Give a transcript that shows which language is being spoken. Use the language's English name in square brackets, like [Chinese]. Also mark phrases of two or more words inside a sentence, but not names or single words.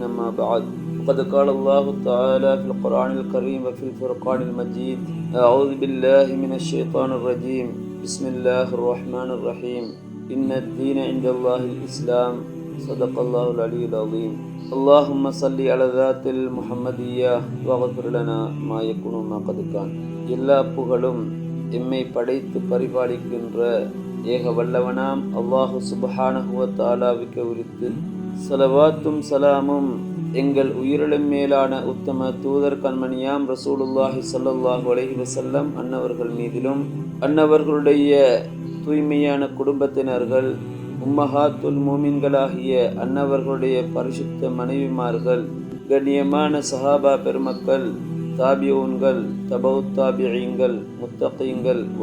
[Arabic] أما بعد، وقد قال الله تعالى في القرآن الكريم وفي الفرقان المجيد: أعوذ بالله من الشيطان الرجيم، بسم الله الرحمن الرحيم، إن الدين عند الله الإسلام. صدق الله العلي العظيم. اللهم صل على ذات المحمدية واغفر لنا ما يكون ما قد كان. [Tamil] எல்லா புகழும் எம்மை படைத்து பரிபாலிக்கின்ற ஏக வல்லவனாம் [Arabic] الله سبحانه و [Tamil] தஆலாவுக்கு உரித்து ஸலவாத்தும் சலாமும் எங்கள் உயிரிலும் மேலான உத்தம தூதர் கண்மணியாம் [Arabic] رسول الله صلى الله عليه وسلم [Tamil] அன்னவர்கள் மீதிலும், அன்னவர்களுடைய தூய்மையான குடும்பத்தினர்கள், உம்மஹாத்துல் மூமின்களாகிய அன்னவர்களுடைய பரிசுத்த மனைவிமார்கள், கண்ணியமான சஹாபா பெருமக்கள், தாபியூன்கள், தபவுத் தாபிஈன்கள், முத்தகீன்கள்,